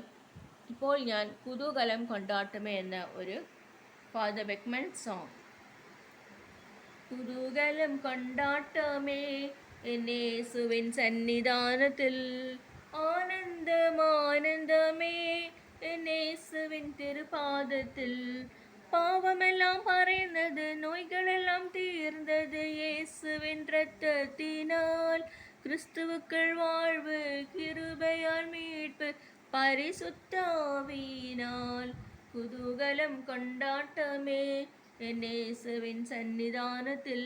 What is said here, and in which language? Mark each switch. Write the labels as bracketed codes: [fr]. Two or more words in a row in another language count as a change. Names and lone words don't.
[ml] ഇപ്പോൾ ഞാൻ കുതൂകലം കൊണ്ടാട്ടമേ എന്ന ഒരു ഫാദർ ബെക്ക്മൻ സോങ്. [ta] குதூகலம் கொண்டாட்டமே என்னேசுவின் சன்னிதானத்தில், ஆனந்தமானந்தமே என்னேசுவின் திருப்பாதத்தில். பாவமெல்லாம் பறைந்தது, நோய்களெல்லாம் தீர்ந்தது இயேசுவின் இரத்தத்தினால். கிறிஸ்துவுக்குள் வாழ்வு, கிருபையால் மீட்பு, பரிசுத்தாவியினால். குதூகலம் கொண்டாட்டமே என் இயேசுவின் சன்னிதானத்தில்.